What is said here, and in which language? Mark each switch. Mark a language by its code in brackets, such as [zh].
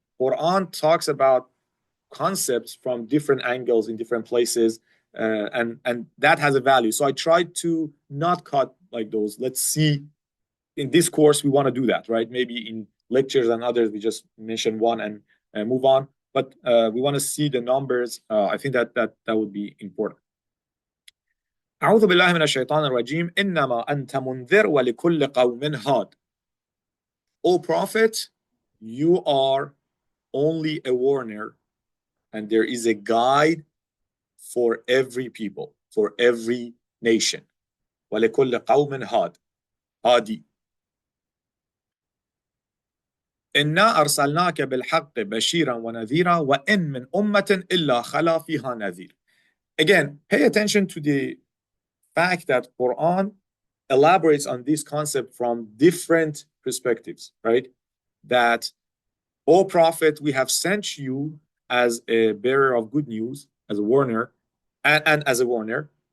[en] Quran talks about concepts from different angles in different places, and that has a value. So I tried to not cut like those. Let's see, in this course we want to do that, right? Maybe in lectures and others we just mention one and move on. But we want to see the numbers. I think that would be important. [ar] أعوذ بالله من الشيطان الرجيم إنما أنت منذر ولكل قوم هاد. [en] O Prophet, you are only a warner, and there is a guide for every people, for every nation. [ar] ولكل قوم هاد. هادي. إنا أرسلناك بالحق بشيرا ونذيرا وإن من أمة إلا خلا فيها نذير. [en] Again, pay attention to the fact that Quran elaborates on this concept from different perspectives, right? That, O Prophet, we have sent you as a bearer of good news, as a warner, and as a warner.